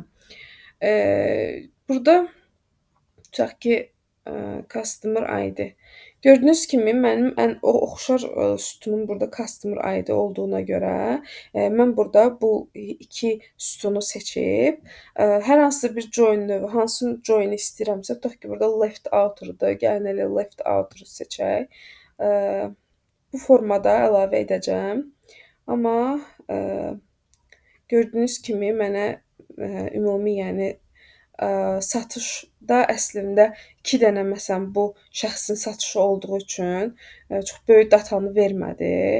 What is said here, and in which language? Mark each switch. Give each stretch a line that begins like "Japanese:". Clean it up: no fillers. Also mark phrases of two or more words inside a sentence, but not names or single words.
Azerbaijani: Burada tutaq ki,
English: customer ID.
Azerbaijani: Gördüyünüz kimi mənim ən oxşar sütunum burada
English: customer ID
Azerbaijani: olduğuna görə mən burada bu iki sütunu seçib hər hansı bir join növü, hansı join istəyirəmsə, tutaq ki, burada
English: left outer-dır.
Azerbaijani: Gəlin elə
English: left outer
Azerbaijani: seçək. Bu formada əlavə edəcəm. Amma gördüyünüz kimi mənə ümumi, yəni satışda əslində 2 dənə məsələn bu şəxsin satışı olduğu üçün çox böyük datanı vermədi.